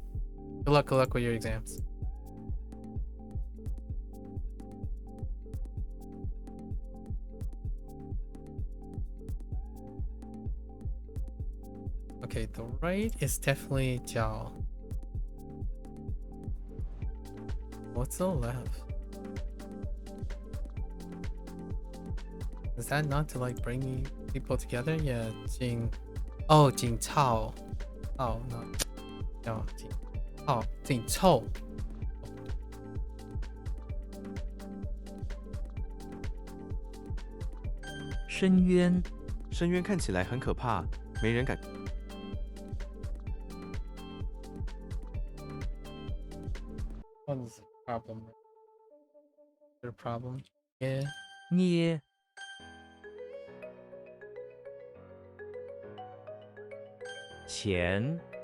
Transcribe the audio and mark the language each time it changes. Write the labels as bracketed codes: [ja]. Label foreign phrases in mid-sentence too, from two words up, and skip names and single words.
[en] Good luck with your exams. Okay, the right is definitely Jiao. What's the left? Is that not to like bring people together? Yeah, Jing. Oh, Jing Cao. Oh, no. No, Jing. Oh, Jing Chou. [zh] 深渊深渊看起来很可怕，没人敢。 [en] What's the problem? Is there a problem? Yeah. [zh] 捏 钱